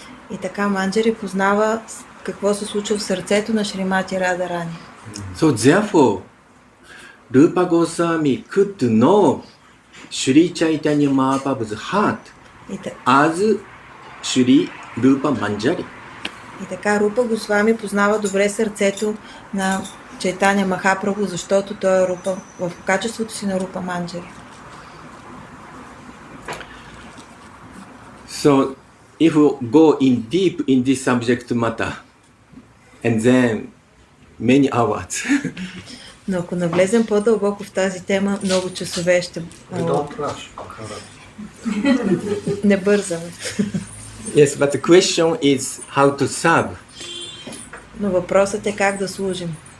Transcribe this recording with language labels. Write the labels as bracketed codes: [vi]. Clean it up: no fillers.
[bg] И така Манджари познава какво се случва в сърцето на Шримати Рада Рани. [en] So therefore, Rupa Goswami could know Sri Chaitanya Mahaprabhu's heart [bg] И, [en] as Sri Rupa Manjari. [bg] И така Рупа Госвами познава добре сърцето на Чайтаня Махапрабху, защото той е Рупа в качеството си на Рупа Манджари. [en] So, if we go in deep in this subject matter, and then many hours, [bg] Но ако навлезем по-дълбоко в тази тема, много часове ще... [en] We don't rush. [bg] Не бързаме. [en] yes, but the question is how to serve. [bg] Но въпросът е как да служим.